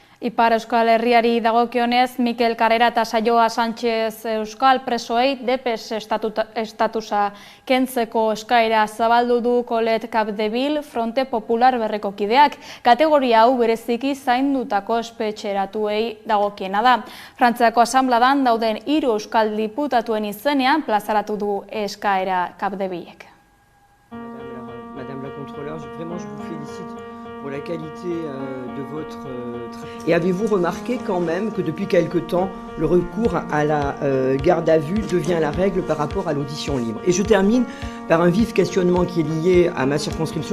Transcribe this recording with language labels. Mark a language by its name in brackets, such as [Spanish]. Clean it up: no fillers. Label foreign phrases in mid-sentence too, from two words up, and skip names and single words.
[Basque] Ipar Euskal Herriari dagokionez, Mikel Karrera eta Saioa Sánchez Euskal presoei DPS estatusa kentzeko eskaera zabaldu du Colet Capdeville Fronte Popular berreko kideak. Kategoria hau bereziki zaindutako espetxeratuei dagokiena da. Frantziako asanbladan dauden 3 euskal diputatuen izenean plazaratu du eskaera Capdevillek. [French] Madame la Contrôleure, vraiment je vous félicite pour la qualité de votre travail. Et avez-vous remarqué quand même que depuis quelque temps, le recours à la garde à vue devient la règle par rapport à l'audition libre? Et je termine par un vif questionnement qui est lié à ma circonscription.